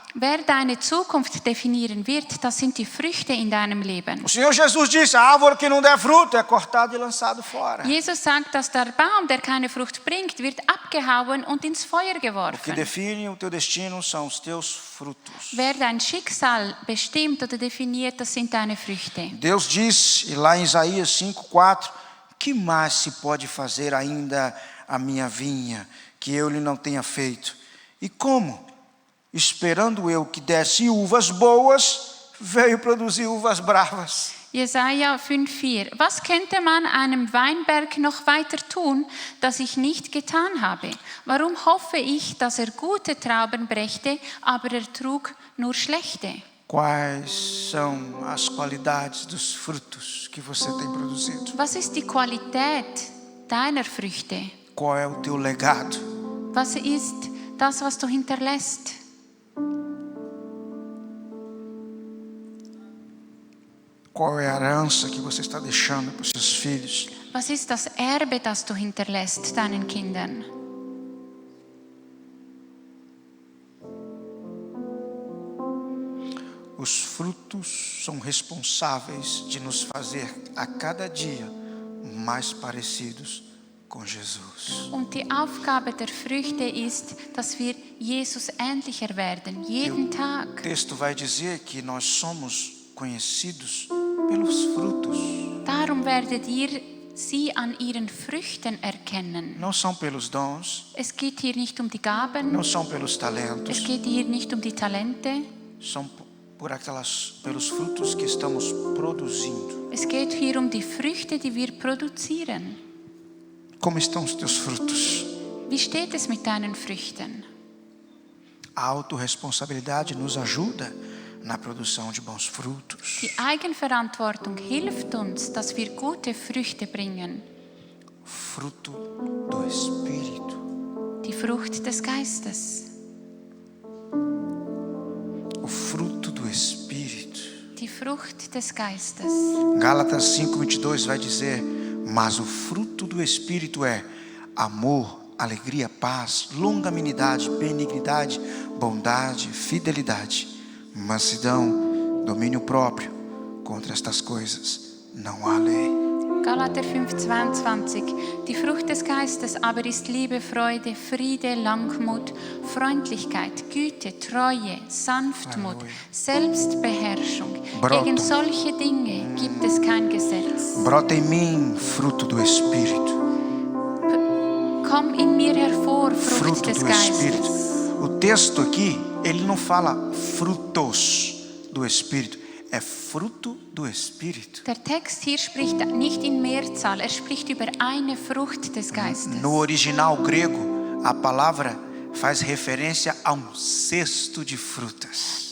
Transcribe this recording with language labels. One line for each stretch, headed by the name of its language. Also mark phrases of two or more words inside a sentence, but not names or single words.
German: Wer deine Zukunft definieren wird, das sind die Früchte in deinem Leben.
Portuguese: O Senhor Jesus disse, a árvore que não der fruto é cortada e lançado fora.
German: Jesus sagt, dass der Baum, der keine Frucht bringt, wird abgehauen und ins Feuer
Portuguese: O que
German: geworfen.
Portuguese: define o teu destino são os teus frutos.
German: Wer dein Schicksal bestimmt oder definiert, das sind deine Früchte.
Portuguese: Deus diz, e lá em Isaías 5:4, que mais se pode fazer ainda a minha vinha, que eu lhe não tenha feito? E como? Esperando eu que desse uvas boas, veio produzir uvas bravas.
German: Jesaja 5,4. Was könnte man einem Weinberg noch weiter tun, das ich nicht getan habe? Warum hoffe ich, dass er gute Trauben brächte, aber er trug nur schlechte?
Portuguese: Quais são as qualidades dos frutos que você tem produzido?
German: Was ist die Qualität deiner Früchte?
Portuguese: Qual é o teu legado?
German: Was ist das, was du hinterlässt?
Portuguese: Qual é a herança que você está deixando para os seus filhos?
German: Was ist das Erbe, das du hinterlässt deinen Kindern?
Portuguese: Os frutos são responsáveis de nos fazer a cada dia mais parecidos com Jesus.
German: Und die Aufgabe der Früchte ist, dass wir Jesus ähnlicher werden, jeden Tag.
Portuguese: O texto vai dizer que nós somos conhecidos pelos frutos.
German: Darum werdet ihr sie an ihren Früchten erkennen.
Portuguese: Não são pelos dons,
German: Es geht hier nicht um die Gaben,
Portuguese: não são pelos talentos,
German: es geht hier nicht um die Talente,
Portuguese: são pelos frutos que estamos produzindo.
German: es geht hier um die Früchte, die wir produzieren.
Portuguese: Como estão os teus frutos?
German: Wie steht es mit deinen Früchten?
Portuguese: A autorresponsabilidade nos ajuda na produção de bons frutos.
German: Die Eigenverantwortung hilft uns, dass wir gute Früchte bringen.
Portuguese: Fruto do Espírito.
German: Die Frucht des Geistes.
Portuguese: O fruto do Espírito.
German: Die Frucht des Geistes.
Portuguese: Gálatas 5:22 vai dizer: mas o fruto do Espírito é amor, alegria, paz, longanimidade, benignidade, bondade, fidelidade, mansidão, domínio próprio. Contra estas coisas não há lei.
German: Galater 5,22. Die Frucht des Geistes aber ist Liebe, Freude, Friede, Langmut, Freundlichkeit, Güte, Treue, Sanftmut, Halleluja. Selbstbeherrschung.
Portuguese: Brota.
German: Gegen solche Dinge gibt es kein Gesetz.
Portuguese: Brota em mim fruto do Espírito.
German: Komm in mir hervor, Frucht
Portuguese: Fruto
German: des
Portuguese: do
German: Geistes.
Portuguese: Espírito. O texto aqui, ele não fala frutos do Espírito, é fruto do Espírito.
German: Der Text hier spricht nicht in Mehrzahl, er spricht über eine Frucht des Geistes.
Portuguese: No original grego, a palavra faz referência a cesto de frutas.